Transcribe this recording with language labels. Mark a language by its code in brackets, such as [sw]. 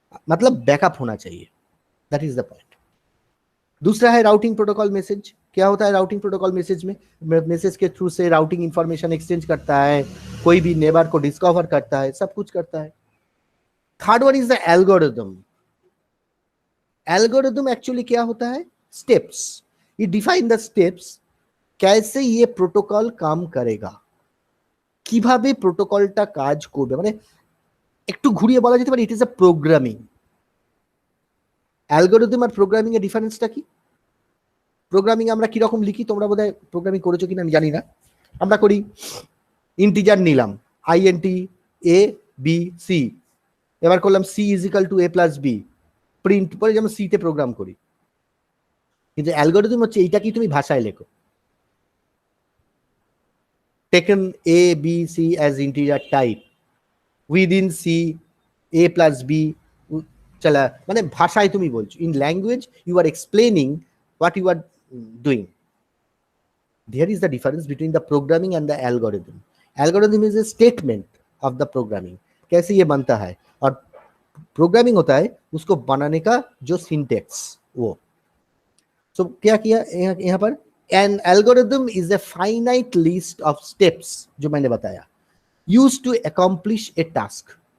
[hi] मतलब बैकअप होना चाहिए, [en] That is the point. [hi] दूसरा है राउटिंग प्रोटोकॉल मैसेज। क्या होता है राउटिंग प्रोटोकॉल मैसेज में? मैसेज के थ्रू से राउटिंग इंफॉर्मेशन एक्सचेंज करता है, कोई भी नेबर को डिस्कवर करता है, सब कुछ करता है। [en] Third one is the algorithm. [hi] Algorithm actually क्या होता है? स्टेप्स। [en] ये define the steps, [hi] कैसे ये प्रोटोकॉल काम करेगा, [bn] কিভাবে প্রোটোকলটা কাজ করবে, মানে একটু ঘুরিয়ে বলা যেতে পারে [en] It is a programming. [bn] Algorithm আর programming এর ডিফারেন্সটা কি? প্রোগ্রামিং আমরা কি রকম লিখি, তোমরা বোধহয় প্রোগ্রামিং করেছো কিনা আমি জানি না। আমরা করি ইন্টিজার নিলাম INT A B C, এবার করলাম C = A + B, প্রিন্ট করে যেমন সি তে প্রোগ্রাম করি। কিন্তু অ্যালগরিদম হচ্ছে এইটা কি তুমি ভাষায় লেখো, [en] taken A, B, C as integer type, within C A + B চলা, [bn] মানে ভাষায় তুমি বলছো, [en] in language you are explaining what you are doing. There is the difference between the programming and the algorithm. Algorithm is a statement of the programming, [hi] कैसे ये बनता है, और प्रोग्रामिंग होता है उसको बनाने का जो सिंटेक्स वो। सो क्या किया यहाँ पर? [en] An algorithm is a finite list of steps, [hi] जो मैंने बताया, [en] used to accomplish a task.